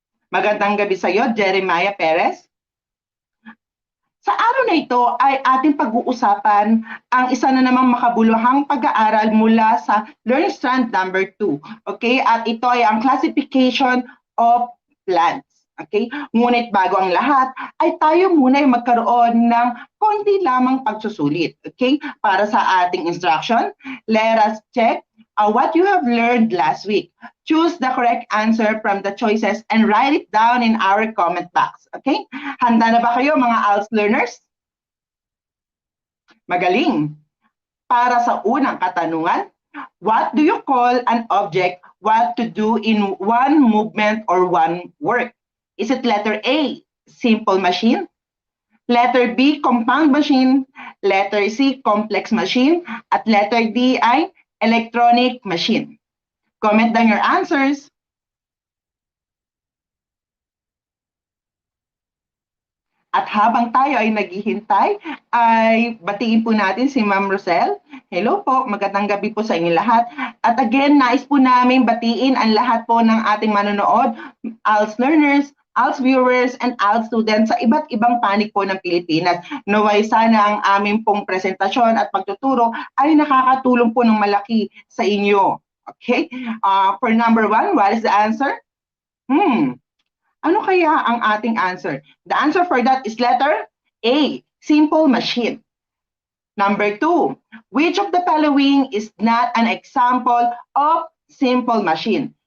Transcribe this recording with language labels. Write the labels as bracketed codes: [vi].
[tl] Magandang gabi sa iyo, Jeremiah Perez. Sa araw na ito ay ating pag-uusapan ang isa na namang makabuluhang pag-aaral mula sa Learning Strand number 2. Okay? At ito ay ang [en] classification of plants. [tl] Okay? Ngunit bago ang lahat, ay tayo muna ay magkaroon ng konti lamang pagsusulit. Okay? Para sa ating [en] instruction, let us check what you have learned last week. Choose the correct answer from the choices and write it down in our comment box. Okay? [tl] Handa na ba kayo mga ALS learners? Magaling! Para sa unang katanungan, [en] what do you call an object what to do in one movement or one work? Is it letter A, simple machine? Letter B, compound machine? Letter C, complex machine? At letter D ay electronic machine. Comment down your answers. [tl] At habang tayo ay naghihintay, ay batiin po natin si Ma'am Rosel. Hello po, magandang gabi po sa inyo lahat. At again, nais po namin batiin ang lahat po ng ating manonood, ALS learners, ALS viewers, and ALS students sa iba't ibang panig po ng Pilipinas. Naway sana ang aming pong presentasyon at pagtuturo ay nakakatulong po ng malaki sa inyo. Okay? [en] For number 1, what is the answer? [tl] Ano kaya ang ating answer? [en] The answer for that is letter A, simple machine. Number 2, which of the following is not an example of simple machine?